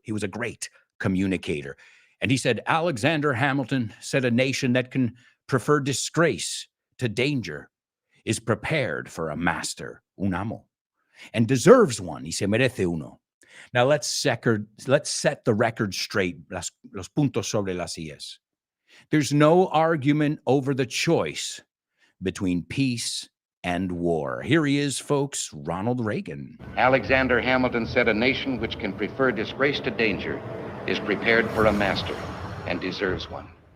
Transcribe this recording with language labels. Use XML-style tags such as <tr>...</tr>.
<en>He was a great communicator. And he said, Alexander Hamilton said a nation that can prefer disgrace to danger is prepared for a master,</en> <es>un amo,</es> <en>and deserves one.</en> <es>Y se merece uno.</es> <en>Now let's set the record straight.</en> <es>Los puntos sobre las IES.</es> <en>There's no argument over the choice between peace and war. Here he is, folks, Ronald Reagan. Alexander Hamilton said a nation which can prefer disgrace to danger is prepared for a master and deserves one.</en>